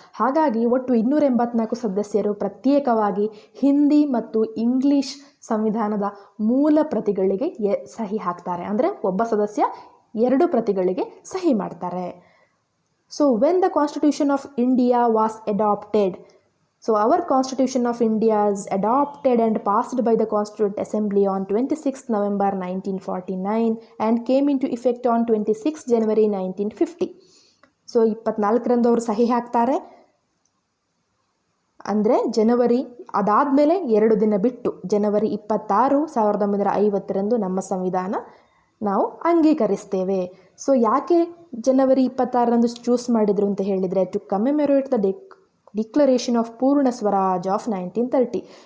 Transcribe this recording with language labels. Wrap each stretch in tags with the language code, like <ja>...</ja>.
<kn>ಹಾಗಾಗಿ ಒಟ್ಟು 284 ಸದಸ್ಯರು ಪ್ರತ್ಯೇಕವಾಗಿ ಹಿಂದಿ ಮತ್ತು ಇಂಗ್ಲಿಷ್ ಸಂವಿಧಾನದ ಮೂಲ ಪ್ರತಿಗಳಿಗೆ ಸಹಿ ಹಾಕ್ತಾರೆ. ಅಂದರೆ ಒಬ್ಬ ಸದಸ್ಯ 2 ಪ್ರತಿಗಳಿಗೆ ಸಹಿ ಮಾಡ್ತಾರೆ.</kn> <en>So when the Constitution of India was adopted. So our Constitution of India is adopted and passed by the Constituent Assembly on 26th November 1949 and came into effect on 26th January 1950.</en> <kn>So 24ರಂದು ಅವರು ಸಹಿ ಹಾಕ್ತಾರೆ. ಅಂದರೆ ಜನವರಿ ಅದಾದಮೇಲೆ 2 ದಿನ ಬಿಟ್ಟು ಜನವರಿ 26, 1950ರಂದು ನಮ್ಮ ಸಂವಿಧಾನ ನಾವು ಅಂಗೀಕರಿಸ್ತೇವೆ. ಸೊ ಯಾಕೆ ಜನವರಿ 26ರಂದು ಚೂಸ್ ಮಾಡಿದರು ಅಂತ ಹೇಳಿದರೆ,</kn> <en>To commemorate the declaration of Purna Swaraj of 1930.</en>